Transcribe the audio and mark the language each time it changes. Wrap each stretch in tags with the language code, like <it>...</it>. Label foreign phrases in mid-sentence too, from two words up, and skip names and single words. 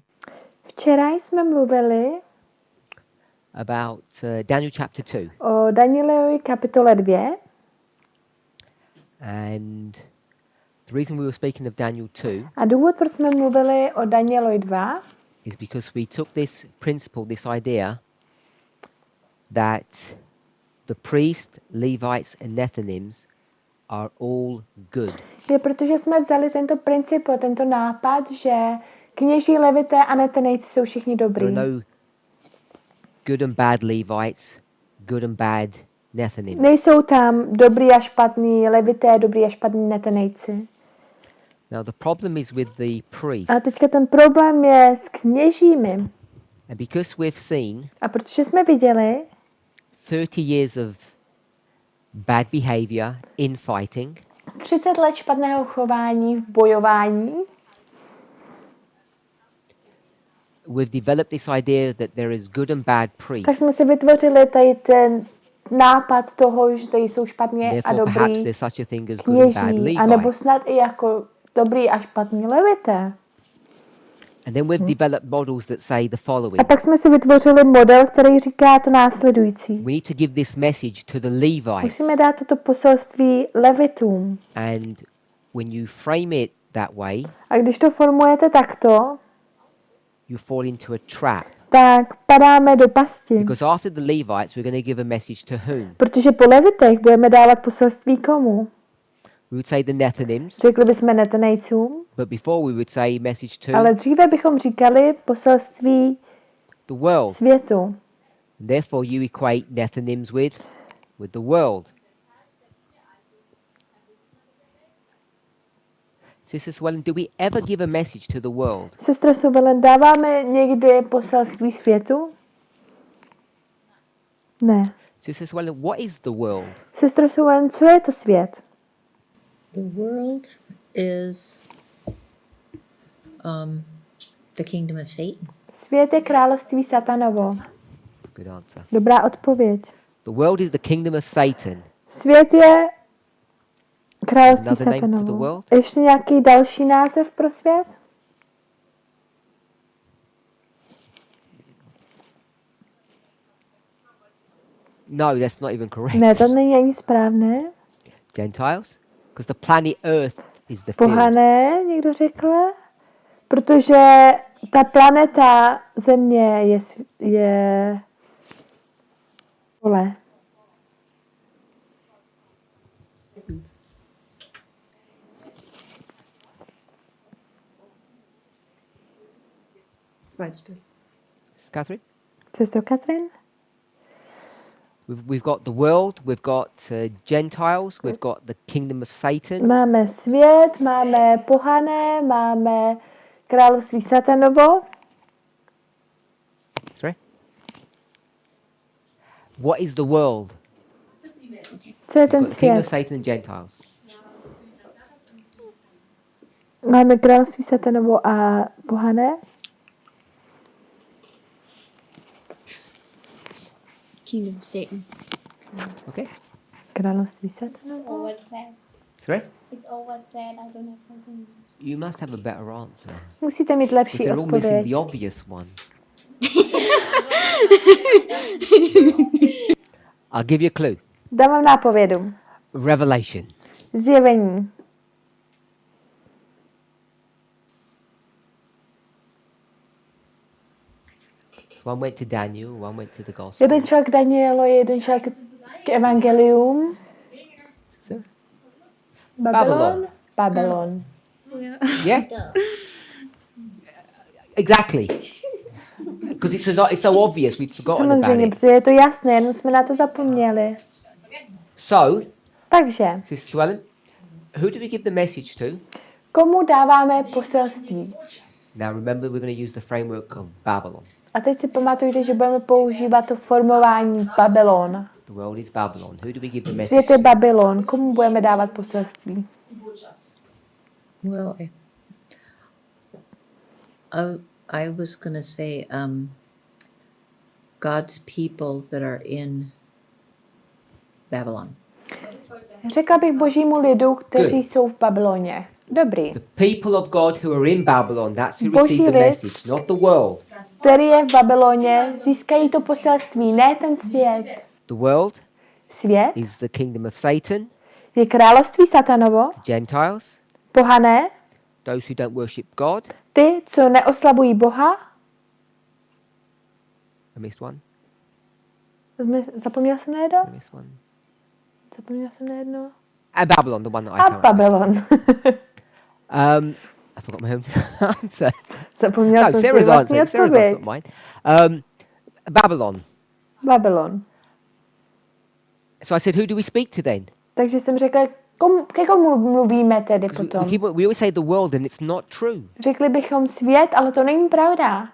<cs>Včera jsme mluvili</cs> <en>about Daniel chapter 2.</en> <cs>o Danielovi kapitole 2</cs> <en>And the reason we were speaking of Daniel 2</en> <cs>a důvod, proč jsme mluvili o Danielovi 2,</cs> <en>is because we took this principle, this idea that the priest, Levites and Nethinims are all good.</en> <cs>je protože jsme vzali tento princip, tento nápad, že kněží, levité a netenejci jsou všichni dobrý.</cs> <en>There are no good and bad Levites, good and bad Nethinims.</en> <cs>Nejsou tam dobrý a špatný levité, dobrý a špatný netenejci.</cs> <en>Now the problem is with the priests.</en> <cs>A teďka ten problém je s kněžími.</cs> <en>And because we've seen</en> <cs>A protože jsme viděli</cs> <en>30 years of bad behavior, infighting,</en> <cs>30 let špatného chování v bojování,</cs> <en>we've developed this idea that there is good and bad</en> <cs>tak</cs> <en>priests.</en> <cs>jsme si vytvořili tady ten nápad toho, že tady jsou špatně a</cs> <en>Therefore, perhaps</en> <cs>dobrý</cs> <en>there's such a thing as good and bad</en> <cs>kněží, anebo</cs> <en>Levites.</en> <cs>snad i jako dobrý a špatný levité.</cs> <en>And then we've developed models that say the following.</en> <cs>A pak jsme si vytvořili model, který říká to následující.</cs> <en>We need to give this message to the Levites.</en> <cs>Musíme dát toto poselství levitům.</cs> <en>And when you frame it that way,</en> <cs>A když to formujete takto,</cs> <en>you fall into a trap.</en> <cs>tak padáme do pasti.</cs> <en>Because after the Levites, we're going to give a message to whom?</en> <cs>Protože po levitech budeme dávat poselství komu?</cs> <en>We would say the Nethinims,</en> <cs>Řekli bychom netenejcům,</cs> <en>but before we would say message to</en> <cs>ale dříve bychom říkali poselství</cs> <en>the world.</en> <cs>světu.</cs> <en>Therefore, you equate Nethinims with the world. Sister Swellen, do we ever give a message to the world?</en> <cs>Sestro Suvelen, dáváme někdy poselství světu? Ne.</cs> <en>Sister Swellen, what is the world?</en> <cs>Sestro Suvelen, co je to svět?</cs> <en>The world is the kingdom of Satan.</en> <cs>Svět je království satanovo.</cs> <en>Good answer.</en> <cs>Dobrá odpověď.</cs> <en>The world is the kingdom of Satan.</en> <cs>Svět je království</cs> <en>Another name for the</en> <cs>satanovo.</cs> <en>world?</en> <cs>Ještě nějaký další název pro svět?</cs> <en>No, that's not even correct.</en> <cs>Ne, to není ani správné.</cs> <en>Gentiles? Because the planet Earth is the field.</en> <cs>Pohané, někdo řekl? Protože ta planeta Země je pole. Catherine? Sestro Katrin?</cs> <en>We've got the world, we've got Gentiles, we've got the kingdom of Satan.</en> <cs>Máme svět, máme pohané, máme království satanovo.</cs> <en>Sorry? What is the world?</en> <cs>Co je</cs> <en>We've</en> <cs>ten</cs> <en>got the kingdom of</en> <cs>svět?</cs> <en>Satan and Gentiles.</en> <cs>Máme království satanovo a pohané.</cs> <en>Kingdom of Satan. Okay?</en> <cs>Království satanovo.</cs> <en>All what's said. Sorry? It's all what's said. I don't have something. You must have a better answer.</en> <cs>Musíte mít</cs> <en>Because</en> <cs>lepší</cs> <en>they're all missing</en> <cs>odpověď.</cs> <en>the obvious one. I'll give you a clue.</en> <cs>Dám vám nápovědu.</cs> <en>Revelation.</en> <cs>Zjevení.</cs> <en>One went to Daniel, one went to the gospel.</en> <cs>Jeden šel k Danielu, jeden šel k evangelium.</cs> <en>So, Babylon. Babylon. yeah? Exactly. Because it's so obvious, we've forgotten about</en> <cs>Samozřejmě,</cs> <en>it.</en> <cs>protože je to jasné, jenom jsme na to zapomněli.</cs> <en>So,</en> <cs>Takže,</cs> <en>Sister Swellen, who do we give the message to?</en> <cs>komu dáváme poselství?</cs> <en>Now remember, we're going to use the framework of Babylon.</en> <cs>A teď si pamatujte, že budeme používat to formování Babylon.</cs> <en>The world is Babylon. Who do we give the message?</en> <cs>Svět je Babylon. Komu budeme dávat poselství?</cs> <en>Well, I was going to say God's people that are in Babylon.</en> <cs>Řekla bych božímu lidu, kteří jsou v Babyloně. Dobrý.</cs> <en>The people of God who are in Babylon, that's who</en> <cs>Boží</cs> <en>receive the</en> <cs>lid.</cs> <en>message, not the world.</en> <cs>Který je v Babyloně, získají to poselství, ne ten svět.</cs> <en>The world</en> <cs>Svět</cs> <en>is the kingdom of Satan,</en> <cs>je království satanovo,</cs> <en>Gentiles,</en> <cs>pohané,</cs> <en>those who don't worship God.</en> <cs>ty, co neoslavují Boha.</cs> <en>I missed one.</en> <cs>Zapomněl jsem na jedno?</cs> <en>I missed one.</en> <cs>Zapomněl jsem na jedno.</cs> <en>And Babylon, the one that I</en> <cs>A</cs> <en>can't. Babylon. I forgot my own answer.</en> <cs>Zapomněl</cs> <en>No,</en> <cs>jsem si</cs> <en>Sarah's</en> <cs>vlastní</cs> <en>answer. Sarah's answer,</en> <cs>odpověď.</cs> <en>not mine. Babylon. Babylon. So I said, who do we speak to then?</en> <cs>Takže jsem řekla, ke komu mluvíme tedy</cs> <en>'Cause</en> <cs>potom?</cs> <en>we always say the world, and it's not true.</en> <cs>Řekli bychom svět, ale to není pravda.</cs>